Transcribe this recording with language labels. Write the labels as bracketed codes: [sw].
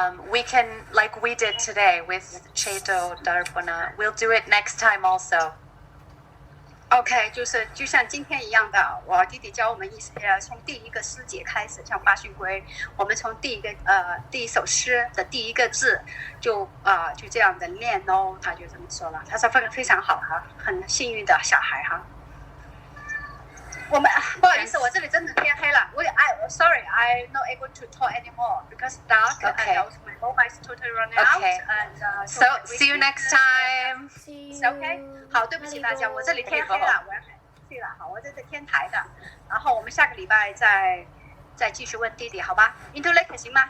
[en] We can, like we did today with Cheto Darpana. We'll do it next time also. [zh] OK， 就像今天一样的，我弟弟教我们从第一个诗节开始，像八训规，我们从第一首诗的第一个字就这样的念哦，他就这么说了，他说非常好哈，很幸运的小孩哈。我们不好意思，我这里真的天黑了。 [en] Sorry, I'm not able to talk anymore because dark and also my mobile is totally running out. And so see you next time. [zh] OK， 好，对不起大家，我这里天黑了，我要回去了。好，我这是天台的，然后我们下个礼拜再继续问弟弟，好吧 ？Into Lake 行吗？